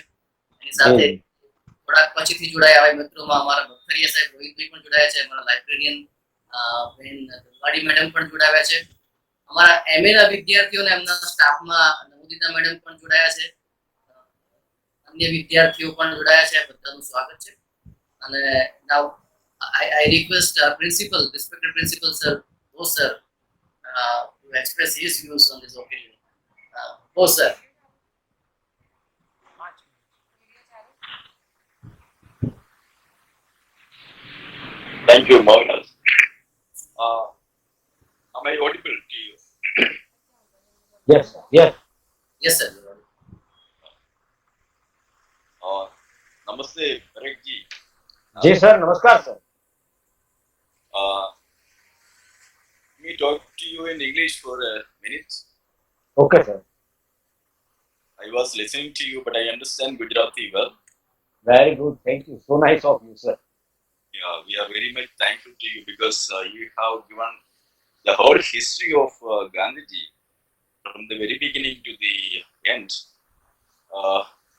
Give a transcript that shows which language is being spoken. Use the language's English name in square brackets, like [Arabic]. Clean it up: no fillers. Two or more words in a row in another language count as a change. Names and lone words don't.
[Gujarati] એની સાથે થોડાક પછીથી જોડાયા હોય મિત્રોમાં અમારા બખરિયા સાહેબ રોહિતભાઈ પણ જોડાયા છે. અમારા લાઇબ્રેરિયન બેન દલવાડી મેડમ પણ જોડાયા છે. અમારા એમએ ના વિદ્યાર્થીઓને એમના સ્ટાફમાં નવોદિતા મેડમ પણ જોડાયા છે. અન્ય વિદ્યાર્થીઓ પણ જોડાયા છે. બધાનું સ્વાગત છે. [English] અને નાઉ I request principal, respected principal sir, Bose sir, to express his views on this occasion. Bose sir. Thank you, Mohandas. Am I audible to you? Yes, sir. Yes. Yes sir. Namaste, Parekh ji. [Hindi] जी सर, नमस्कार सर. [English] Let me talk to you in English for a minute. Okay, sir. I was listening to you, but I understand Gujarati well. Very good. Thank you. So nice of you, sir. Yeah, we are very much thankful to you because you have given the whole history of Gandhiji from the very beginning to the end.